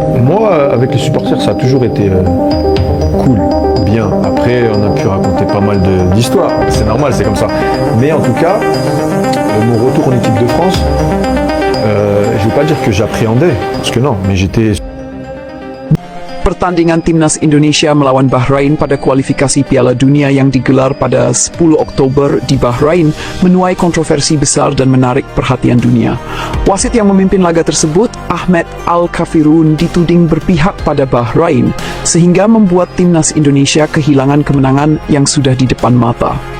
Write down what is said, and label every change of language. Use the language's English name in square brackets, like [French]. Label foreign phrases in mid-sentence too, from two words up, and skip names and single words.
[French] moi, avec les supporters, ça a toujours été cool, bien. Après, on a pu raconter pas mal d'histoires. C'est normal, c'est comme ça. Mais en tout cas, mon retour en équipe de France, je ne veux pas dire que j'appréhendais, parce que non, mais j'étais... [Indonesian] Pertandingan timnas Indonesia melawan Bahrain pada kualifikasi Piala Dunia yang digelar pada 10 Oktober di Bahrain menuai kontroversi besar dan menarik perhatian dunia. Wasit yang memimpin laga tersebut, Ahmed Al-Kafirun, dituding berpihak pada Bahrain sehingga membuat timnas Indonesia kehilangan kemenangan yang sudah di depan mata.